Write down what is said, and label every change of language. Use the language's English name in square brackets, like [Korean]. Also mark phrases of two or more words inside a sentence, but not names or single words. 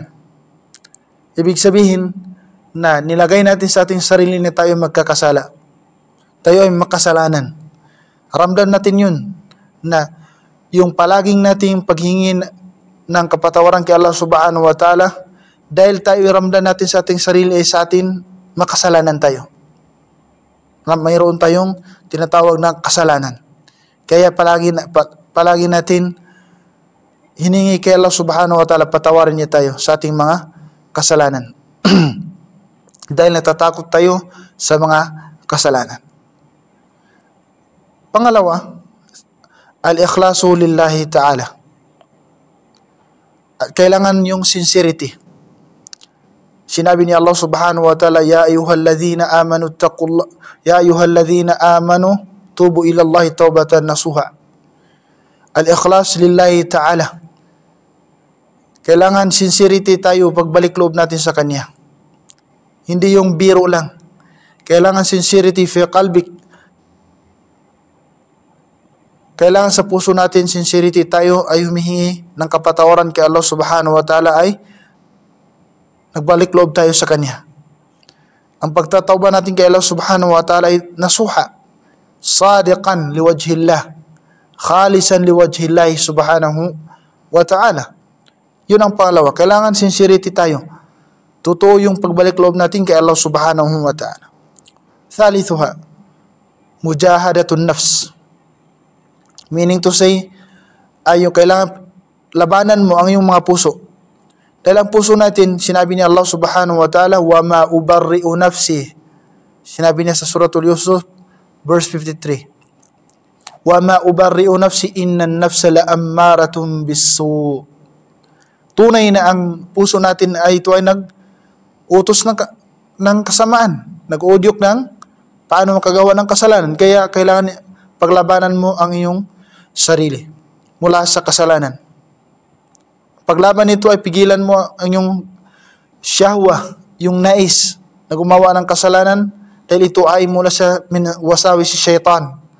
[Filipino] Ibig sabihin na nilagay natin sa ating sarili na tayo magkakasala. Tayo ay makasalanan. Ramdam natin yun na yung palaging nating paghingi ng kapatawaran kay Allah [Arabic] سبحانه وتعالى, [Filipino] dahil tayo ramdam natin sa ating sarili ay sa atin makasalanan tayo. Mayroon tayong tinatawag na kasalanan. Kaya palagi natin hiningi kay Allah [Arabic] سبحانه وتعالى, [Filipino] patawarin niya tayo sa ating mga kasalanan. Dahil natatakot tayo sa mga kasalanan. Pangalawa, [Arabic] الإخلاص لله تعالى. [Filipino] Kailangan yung sincerity. Sinabi ni [Arabic] الله سبحانه وتعالى، يا أيها الذين آمنوا اتقوا الله، يا أيها الذين آمنوا توبوا إلى الله توبة نصوحا. الإخلاص لله تعالى. [Filipino] Kailangan sincerity tayo pagbalik loob natin sa Kanya. Hindi yung biro lang. Kailangan sincerity [Arabic] في قلبك. [Filipino] Kailangan sa puso natin sincerity tayo ay humihingi ng kapatawaran kay Allah [Arabic] سبحانه وتعالى, [Filipino] ay nagbalik loob tayo sa Kanya. Ang pagtatawba natin kay Allah [Arabic] سبحانه وتعالى [Filipino] ay [Arabic] نصوحا، صادقا لوجه الله، خالصا لوجه الله سبحانه وتعالى. [Filipino] Yun ang pangalawa. Kailangan sincerity tayo. Totoo yung pagbalik loob natin kay Allah [Arabic] سبحانه وتعالى. ثالثها، مجاهدة النفس. [English] Meaning to say, [Filipino] ay yung kailangan labanan mo ang iyong mga puso. Dahil ang puso natin, sinabi ni Allah [Arabic] سبحانه وتعالى, وما أبرئ نفسي. [Filipino] Sinabi niya sa Suratul Yusuf, verse 53. [Arabic] وما أبرئ نفسي إن النفس لأمارة بالسوء. [Filipino] Tunay na ang puso natin ay ito ay nag-utos ng kasamaan. Nag-udyok ng paano makagawa ng kasalanan. Kaya kailangan paglabanan mo ang iyong sarili mula sa kasalanan. Paglaban nito ay pigilan mo ang iyong syahwa, yung nais na gumawa ng kasalanan, dahil ito ay mula sa [Arabic] وساوس الشيطان.